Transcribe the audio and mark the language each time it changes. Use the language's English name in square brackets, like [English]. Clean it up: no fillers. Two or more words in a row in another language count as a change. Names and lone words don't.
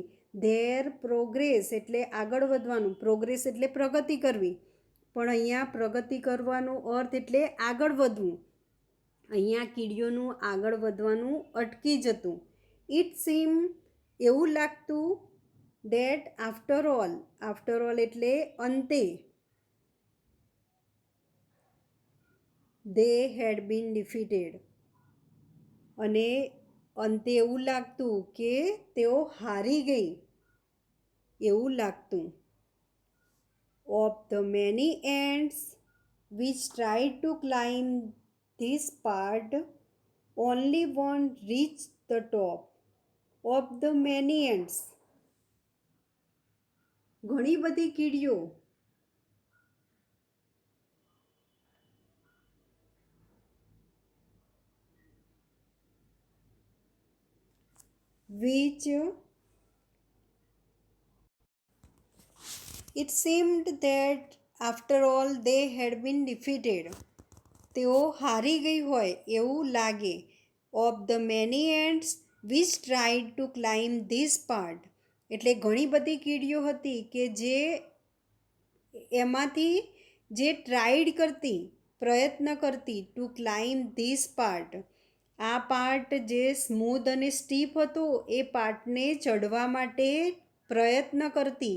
[English] their progress [Gujarati] એટલે આગળ વધવાનું, પ્રોગ્રેસ એટલે પ્રગતિ કરવી, પણ અહીંયા પ્રગતિ કરવાનો અર્થ એટલે આગળ વધવું. અહીંયા કીડીઓનું આગળ વધવાનું અટકી જતું. [English] it seem [Gujarati] એવું લાગતું. [English] that after all [Gujarati] એટલે અંતે. [English] they had been defeated. [Gujarati] અને અંતે એવું લાગતું કે તેઓ હારી ગઈ એવું લાગતું. [English] Of the many ants which tried to climb this part, only one reached the top. Of the many ants. [Gujarati] ઘણી બધી કીડીઓ [English] which it seemed that after all they had been defeated. [Gujarati] તેઓ હારી ગઈ હોય એવું લાગે. [English] Of the many ants which tried to climb this part. [Gujarati] એટલે ઘણી બધી કીડીઓ હતી કે જે એમાંથી જે ટ્રાઈડ કરતી, પ્રયત્ન કરતી, [English] to climb this part, [Gujarati] આ પાર્ટ જે સ્મૂધ અને સ્ટીપ હતો એ પાર્ટને ચડવા માટે પ્રયત્ન કરતી.